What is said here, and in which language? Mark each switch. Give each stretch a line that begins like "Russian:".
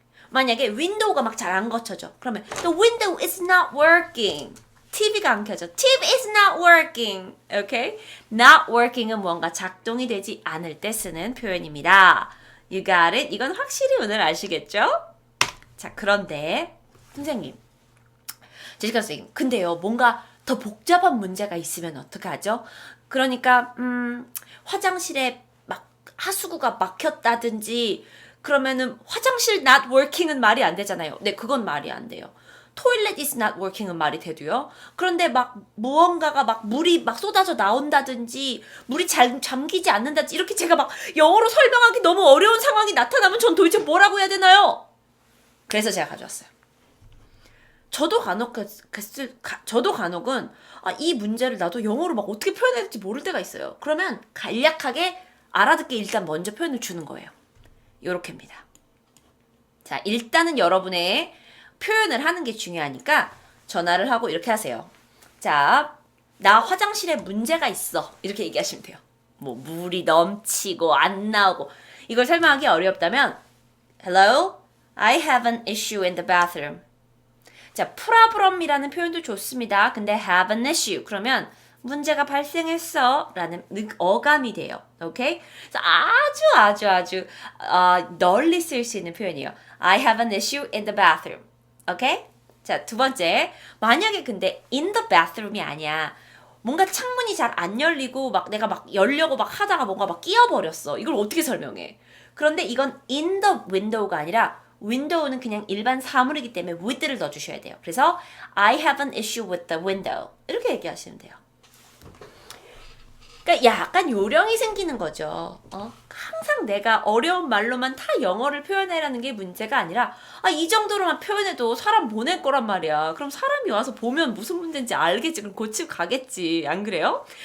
Korean: 만약에 윈도우가 막 잘 안 거쳐져. 그러면
English: The window is not working.
Korean: TV가 안 켜져.
English: TV is not working. Okay?
Korean: Not working은 뭔가 작동이 되지 않을 때 쓰는 표현입니다.
English: You got it?
Korean: 이건 확실히 오늘 아시겠죠? 자, 그런데 선생님, 제시카 선생님, 근데요, 뭔가 더 복잡한 문제가 있으면 어떡하죠? 그러니까 화장실에 막 하수구가 막혔다든지 그러면은 화장실 not working은 말이 안 되잖아요. 네, 그건 말이 안 돼요.
English: toilet is not working
Korean: 은 말이 돼도요. 그런데 막 무언가가 막 물이 막 쏟아져 나온다든지 물이 잘 잠기지 않는다든지 이렇게 제가 막 영어로 설명하기 너무 어려운 상황이 나타나면 전 도대체 뭐라고 해야 되나요? 그래서 제가 가져왔어요. 저도 간혹은 이 문제를 나도 영어로 막 어떻게 표현해야 될지 모를 때가 있어요. 그러면 간략하게 알아듣게 일단 먼저 표현을 주는 거예요. 요렇게입니다. 자, 일단은 여러분의 표현을 하는 게 중요하니까 전화를 하고 이렇게 하세요. 자, 나 화장실에 문제가 있어. 이렇게 얘기하시면 돼요. 뭐 물이 넘치고 안 나오고 이걸 설명하기 어렵다면
English: Hello, I have an issue in the bathroom.
Korean: 자, problem이라는 표현도 좋습니다. 근데 have an issue 그러면 문제가 발생했어 라는 어감이 돼요. 오케이? 그래서 아주 널리 쓸 수 있는 표현이에요.
English: I have an issue in the bathroom.
Korean: 오케이? 자, 두 번째. 만약에 근데 in the bathroom이 아니야. 뭔가 창문이 잘 안 열리고 막 내가 막 열려고 막 하다가 뭔가 막 끼어버렸어. 이걸 어떻게 설명해? 그런데 이건 in the window가 아니라 window는 그냥 일반 사물이기 때문에 with를 넣어주셔야 돼요. 그래서
English: I have an issue with the window.
Korean: 이렇게 얘기하시면 돼요. 그러니까 약간 요령이 생기는 거죠. 항상 내가 어려운 말로만 다 영어를 표현해라는 게 문제가 아니라 이 정도로만 표현해도 사람 보낼 거란 말이야. 그럼 사람이 와서 보면 무슨 문제인지 알겠지. 그럼 고치고 가겠지. 안 그래요?